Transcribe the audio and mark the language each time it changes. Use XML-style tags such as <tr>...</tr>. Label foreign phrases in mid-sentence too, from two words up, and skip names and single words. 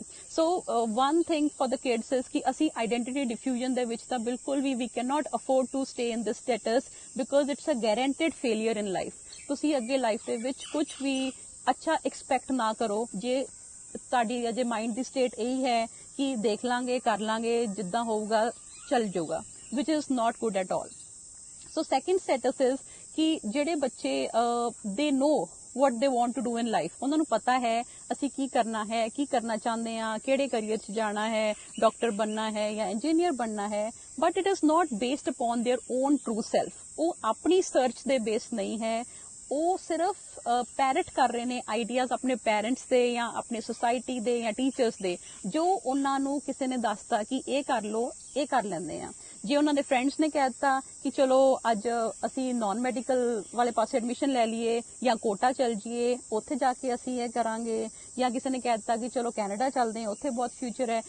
<en>so one thing for the kids is</en> <pa>ਕਿ ਅਸੀਂ</pa> <en>identity diffusion</en> <pa>ਦੇ ਵਿੱਚ ਤਾਂ ਬਿਲਕੁਲ ਵੀ</pa> <en>cannot afford to stay in this status, because it's a guaranteed failure in life.</en> <pa>ਤੁਸੀਂ ਅੱਗੇ ਲਾਈਫ ਦੇ ਵਿੱਚ ਕੁਝ ਵੀ ਅੱਛਾ ਐਕਸਪੈਕਟ ਨਾ ਕਰੋ ਜੇ ਤੁਹਾਡੀ ਅਜੇ ਮਾਈਂਡ ਦੀ ਸਟੇਟ ਇਹੀ ਹੈ ਕਿ ਦੇਖ ਲਾਂਗੇ, ਕਰ ਲਾਂਗੇ, ਜਿੱਦਾਂ ਹੋਊਗਾ ਚੱਲ ਜਾਊਗਾ।</pa> <en>which is not good at all. So second status is कि</en> <pa>ਜਿਹੜੇ ਬੱਚੇ</pa> <en>they know what they want to do in life,</en> <pa>ਉਹਨਾਂ ਨੂੰ ਪਤਾ ਹੈ ਅਸੀਂ ਕੀ ਕਰਨਾ ਹੈ, ਕੀ ਕਰਨਾ ਚਾਹੁੰਦੇ ਹਾਂ, ਕਿਹੜੇ ਕਰੀਅਰ 'ਚ ਜਾਣਾ ਹੈ, ਡਾਕਟਰ ਬਣਨਾ ਹੈ ਜਾਂ ਇੰਜੀਨੀਅਰ ਬਣਨਾ ਹੈ,</pa> <en>but it is not based upon their own true self.</en> <pa>ਉਹ ਆਪਣੀ ਸਰਚ ਦੇ ਬੇਸ ਨਹੀਂ ਹੈ, ਉਹ ਸਿਰਫ ਪੈਰਟ ਕਰ ਰਹੇ ਨੇ ਆਈਡੀਆਜ਼ ਆਪਣੇ ਪੈਰੈਂਟਸ ਦੇ ਜਾਂ ਆਪਣੇ ਸੋਸਾਇਟੀ ਦੇ ਜਾਂ ਟੀਚਰਸ ਦੇ, ਜੋ ਉਹਨਾਂ ਨੂੰ ਕਿਸੇ ਨੇ ਦੱਸਤਾ ਕਿ ਇਹ ਕਰ ਲਓ, ਇਹ ਕਰ ਲੈਂਦੇ ਆ। ਜੇ ਉਹਨਾਂ ਦੇ ਫਰੈਂਡਸ ਨੇ ਕਹਿ ਦਿੱਤਾ ਕਿ ਚਲੋ ਅੱਜ ਅਸੀਂ</pa> <en>non medical</en> <pa>ਵਾਲੇ ਪਾਸੇ ਐਡਮਿਸ਼ਨ ਲੈ ਲਈਏ ਜਾਂ ਕੋਟਾ ਚੱਲ ਜਾਈਏ, ਉੱਥੇ ਜਾ ਕੇ ਅਸੀਂ ਇਹ ਕਰਾਂਗੇ, ਜਾਂ ਕਿਸੇ ਨੇ ਕਹਿ ਦਿੱਤਾ ਕਿ ਚਲੋ ਕੈਨੇਡਾ ਚੱਲਦੇ ਹਾਂ, ਉੱਥੇ ਬਹੁਤ ਫਿਊਚਰ ਹੈ।</pa>